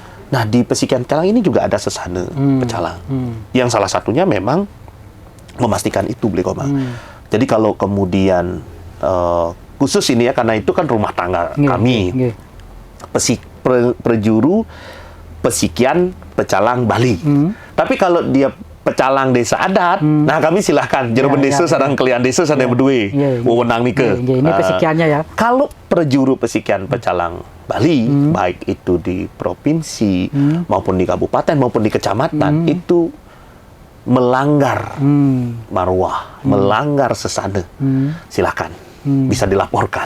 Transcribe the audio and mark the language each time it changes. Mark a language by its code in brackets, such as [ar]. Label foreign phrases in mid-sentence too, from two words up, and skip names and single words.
[id] Nah, di Pasikian Pecalang ini juga ada Sesana Pecalang, yang salah satunya memang memastikan itu Beli Komang. Jadi kalau kemudian khusus ini ya, karena itu kan rumah tangga kami, Perjuru Pasikian Pecalang Bali. Tapi kalau dia Pecalang desa adat, nah kami silahkan Jeroben desa [ban] sareng kalian desa sadaya [id] berdua wewenang nike. Ini Pasikiannya ya. Kalau Perjuru Pasikian Pecalang Bali, baik itu di provinsi maupun di kabupaten maupun di kecamatan, itu melanggar marwah, melanggar Sesana, silakan, bisa dilaporkan.